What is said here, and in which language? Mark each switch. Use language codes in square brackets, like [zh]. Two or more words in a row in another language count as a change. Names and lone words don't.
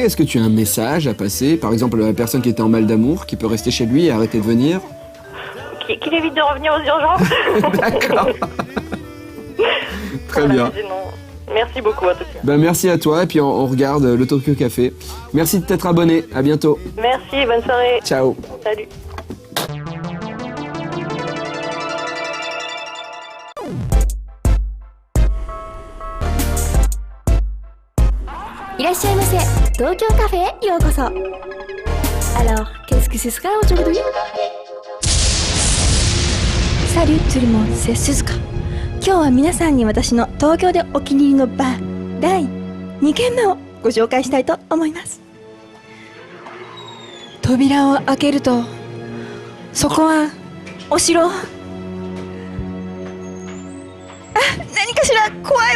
[fr] Est-ce que tu as un message à passer? Par exemple, à la personne qui était en mal d'amour, qui peut rester chez lui et arrêter de venir? Qu'il évite de revenir aux urgences. D'accord. Très Voilà, bien. mais sinon, merci beaucoup en tout cas. Bah merci à toi et puis on regarde le Tokyo Café. Merci de t'être abonné, à bientôt. Merci, bonne soirée. Ciao. Salut. [ja] いらっしゃいませ。東京カフェへようこそ。 [fr] Alors, qu'est-ce que ce sera aujourd'hui? Salut tout le monde, c'est Suzuka。 [ja] 今日は皆さんに私の東京でお気に入りのバー第2軒目をご紹介したいと思います。扉を開けると、そこはお城。あ、何かしら怖いわ。